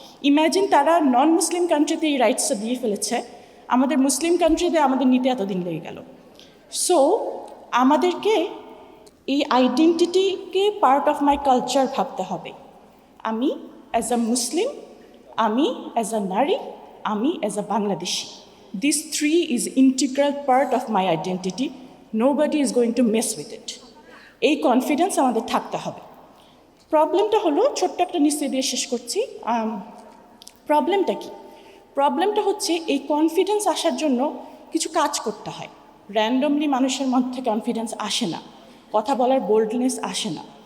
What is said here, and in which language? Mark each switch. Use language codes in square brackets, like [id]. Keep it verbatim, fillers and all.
[bn] Imagine, তারা নন মুসলিম কান্ট্রিতে এই রাইটসটা দিয়ে ফেলেছে, আমাদের মুসলিম কান্ট্রিতে আমাদের নিতে এতদিন লেগে গেল। সো আমাদেরকে এই আইডেন্টিটিকে পার্ট অফ মাই কালচার ভাবতে হবে। আমি অ্যাজ আ মুসলিম, আমি অ্যাজ আ নারী, আমি as a Bangladeshi. [en] These three is integral part of my identity. Nobody is going to mess with it. [bn] এই কনফিডেন্স আমাদের থাকতে হবে। প্রবলেমটা হলো, ছোট্ট একটা নিশ্চয় দিয়ে শেষ করছি, প্রবলেমটা কি? প্রবলেমটা হচ্ছে এই কনফিডেন্স আসার জন্য কিছু কাজ করতে হয়। র্যান্ডমলি মানুষের মধ্যে কনফিডেন্স আসে না, কথা বলার বোল্ডনেস আসে না।